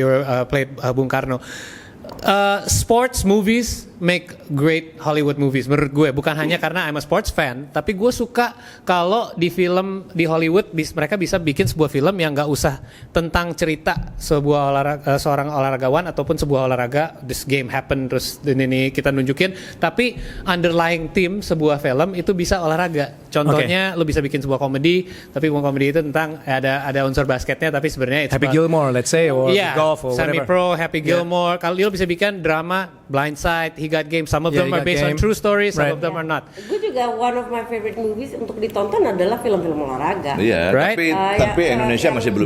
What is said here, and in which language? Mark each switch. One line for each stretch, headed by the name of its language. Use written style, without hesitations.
English: You played Bung Karno. Sports movies make great Hollywood movies
Indonesian: menurut gue, bukan hanya karena
English: I'm a sports fan,
Indonesian: tapi gue suka kalau di film di Hollywood mereka bisa bikin sebuah film yang nggak usah tentang cerita seorang olahragawan ataupun sebuah olahraga,
English: this game happen
Indonesian: terus ini kita nunjukin, tapi
English: underlying theme
Indonesian: sebuah film itu bisa olahraga. Contohnya lo bisa bikin sebuah komedi, tapi komedi itu tentang ada unsur basketnya, tapi sebenarnya
English: Happy Gilmore, let's say, or golf or whatever.
Indonesian: Semi-Pro, Happy Gilmore. Kalau lo bisa bikin drama, Blindside, He Got Game.
English: Some of them are based on true stories, some of them are not.
Indonesian: Gue juga
English: one of my favorite movies
Indonesian: untuk ditonton adalah film-film olahraga. Iya,
English: Right?
Indonesian: tapi Indonesia masih belum